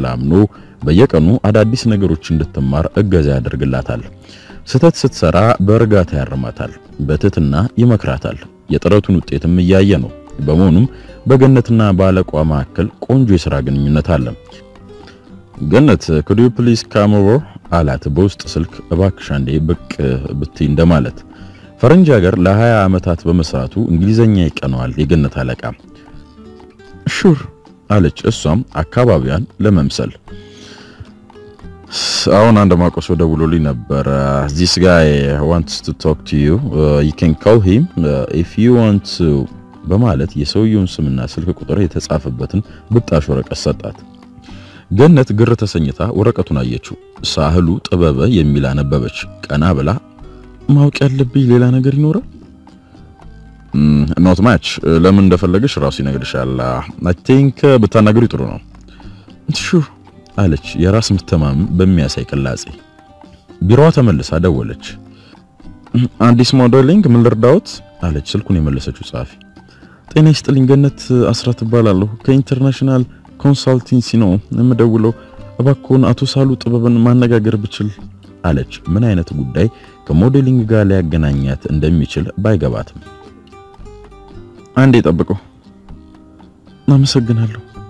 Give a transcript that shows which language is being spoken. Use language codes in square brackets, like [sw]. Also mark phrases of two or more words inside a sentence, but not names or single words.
[am] አምኖ በየቀኑ አዳዲስ ነገሮች እንድትማር እገዛ ያደርግላታል። ስተት ስትሰራ በእርጋታ ያርማታል፣ በትህትና ይመክራታል። የጥረቱን ውጤትም እያየ ነው። በመሆኑም በገነትና በአለቋ መካከል ቆንጆ የሥራ ግንኙነት አለ። ገነት [en] could you please come over [am] አላት በውስጥ ስልክ። እባክሽ አንዴ ብቅ ብትይ እንደማለት። ፈረንጅ ሀገር ለ20 ዓመታት በመስራቱ እንግሊዘኛ ይቀነዋል የገነት አለቃ። ሹር አለች እሷም አካባቢያን ለመምሰል። አሁን አንድ ማቆሶ ደውሎልኝ ነበር። [en] this guy wants to talk to you, you can call him if you want to [am] በማለት የሰውየውን ስምና ስልክ ቁጥር የተጻፈበትን ብጣሽ ወረቀት ሰጣት። ገነት ግር ተሰኝታ ወረቀቱን አየችው። ሳህሉ ጥበበ የሚል አነበበች። ቀና ብላ ማውቅ ያለብኝ ሌላ ነገር ይኖራል? [en] not much [am] ለምን እንደፈለገሽ ራሱ ይነግርሻል። [en] I think [am] ብታናገሪ ጥሩ ነው። ሹር አለች የራስ መተማመን በሚያሳይ ቅላጼ። ቢሮዋ ተመልሳ ደወለች። አዲስ ሞዴሊንግ ምን ልርዳዎት አለች ስልኩን የመለሰችው ጻፊ። ጤና ይስጥልኝ ገነት አስራት እባላለሁ ከኢንተርናሽናል ኮንሳልቲንሲ ነው የምደውለው። እባክዎን አቶ ሳሉ ጥበብን ማነጋገር ብችል አለች። ምን አይነት ጉዳይ ከሞዴሊንግ ጋር ሊያገናኛት እንደሚችል ባይገባትም። አንዴ ጠብቀው። አመሰግናለሁ።